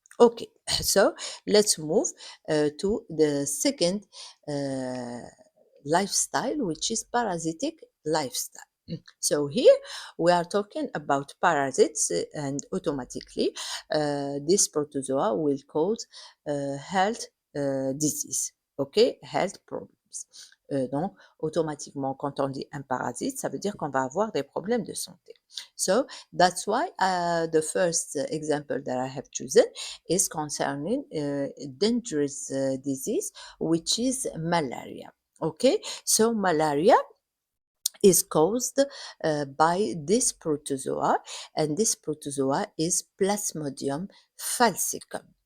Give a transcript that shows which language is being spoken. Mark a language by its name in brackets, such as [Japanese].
[English] Okay, so let's move to the second uh, lifestyle, which is parasitic lifestyle. So here we are talking about parasites, and automatically this protozoa will cause health disease, okay, health problems. [French] Donc, automatiquement, quand on dit un parasite, ça veut dire qu'on va avoir des problèmes de santé. [English] So that's why the first example that I have chosen is concerning dangerous disease, which is malaria. Okay, so malaria is caused by this protozoa, and this protozoa is Plasmodium falcicum.